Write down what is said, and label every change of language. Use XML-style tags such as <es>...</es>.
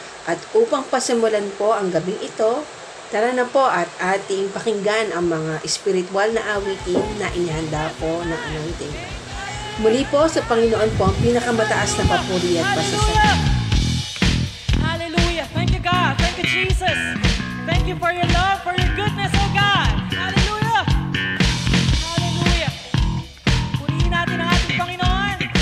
<tl>At upang pasimulan po ang gabing ito, tara na po at ating pakinggan ang mga espiritual na awitin na inihanda po ng anointing. Muli po sa Panginoon po ang pinakamataas na papuri at pasasalamat.</tl> <en>Hallelujah. Thank you, God. Thank you, Jesus. Thank you for your love, for your goodness, oh God. Hallelujah. Hallelujah.</en> <tl>Purihin natin ang ating Panginoon.</tl>